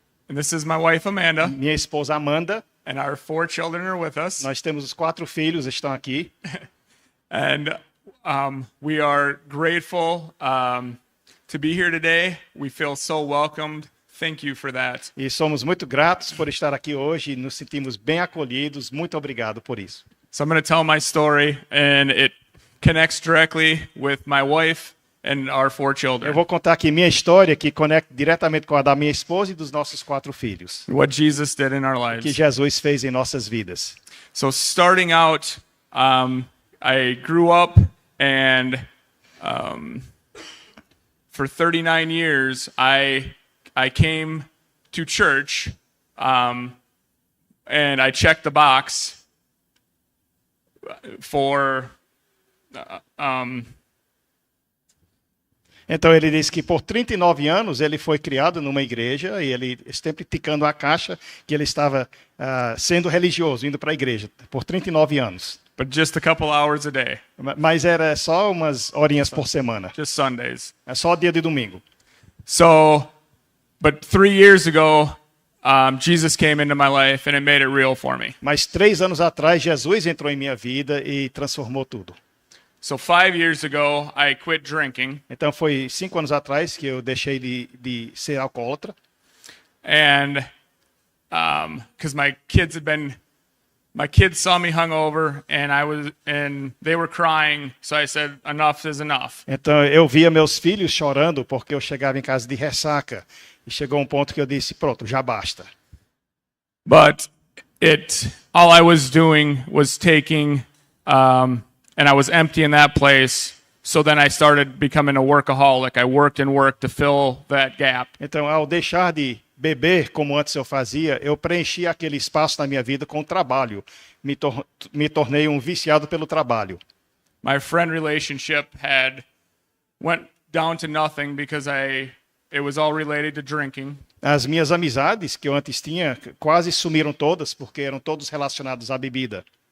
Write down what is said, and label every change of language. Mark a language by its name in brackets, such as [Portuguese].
[English] And this is my wife Amanda. [Portuguese] Minha esposa Amanda. [English] And our 4 children are with us. [Portuguese] Nós temos os 4 filhos, estão aqui. [English] And we are grateful to be here today. We feel so welcomed. Thank you for that. [Portuguese] E somos muito gratos por estar aqui hoje. Nos sentimos bem acolhidos. Muito obrigado por isso. [English] So I'm going to tell my story, and it connects directly with my wife and our 4 children. [Portuguese] Eu vou contar aqui minha história, que conecta diretamente com a da minha esposa e dos nossos 4 filhos. [English] What Jesus did in our [Portuguese] O [English] lives. [Portuguese] que Jesus fez em nossas vidas. [English] So starting out, I grew up, and for 39 years, I came to church, and I checked the box for [Portuguese] Então ele disse que por 39 anos ele foi criado numa igreja e ele sempre ticando a caixa que ele estava sendo religioso, indo para a igreja por 39 anos. [English] but just a couple hours a day, [Portuguese] Mas era só umas horinhas por semana. [English] just Sundays. [Portuguese] É só dia de domingo. [English] So, but 3 years ago, Jesus came into my life, and it made it real for me. [Portuguese] Mas 3 anos atrás Jesus entrou em minha vida e transformou tudo. [English] So 5 years ago, I quit drinking, [Portuguese] Então foi 5 anos atrás que eu deixei de ser alcoólatra. [English] and because my kids saw me hungover, and they were crying, so I said, enough is enough. [Portuguese] Então eu via meus filhos chorando porque eu chegava em casa de ressaca e chegou um ponto que eu disse, pronto, já basta. [English] But all I was doing was taking, and I was empty in that place. So then I started becoming a workaholic. I worked and worked to fill that gap. [Portuguese] Então ao deixar de beber como antes eu fazia, eu preenchi aquele espaço na minha vida com o trabalho. Me tornei um viciado pelo trabalho. [English] My friend relationship went down to nothing because it was all related to drinking. [Portuguese] As minhas amizades que eu antes tinha quase sumiram todas porque eram todos relacionados à bebida.